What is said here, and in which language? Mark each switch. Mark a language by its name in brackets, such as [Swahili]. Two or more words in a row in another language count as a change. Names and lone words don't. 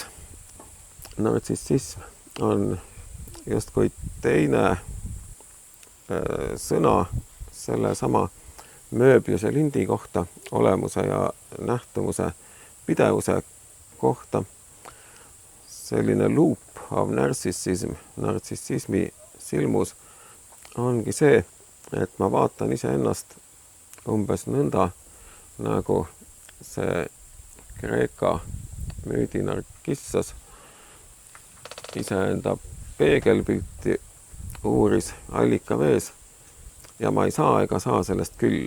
[Estonian] Nartsissism on justkui teine sõna selle sama Mööbiuse lindi kohta, olemuse ja nähtumuse pidevuse kohta. Selline [English] loop of narcissism, [Estonian] nartsissismi silmus ongi see, et ma vaatan iseennast umbes nõnda, nagu see Kreeka müüdi Narkissos iseenda peegelpilti uuris allikavees ja ma ei saa ega saa sellest küll.